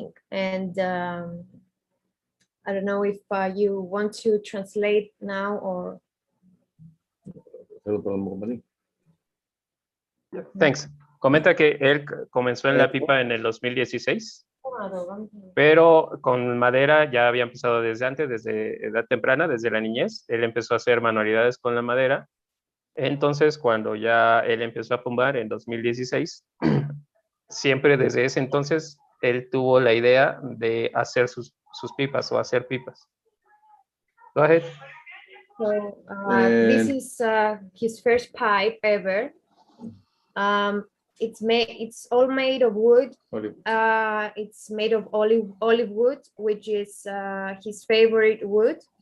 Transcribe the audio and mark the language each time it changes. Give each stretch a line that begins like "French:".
English: And I don't know if you want to translate now or... Thanks.
Spanish: Comenta que él comenzó en la pipa en el 2016, pero con madera ya había empezado desde antes, desde edad temprana, desde la niñez. Él empezó a hacer manualidades con la madera. Entonces, cuando ya él empezó a fumar en 2016, siempre desde ese entonces él tuvo la idea de hacer sus pipas o hacer pipas.
English: Go ahead. So this is his first pipe ever. It's all made of wood. It's made of olive wood, which is his favorite wood.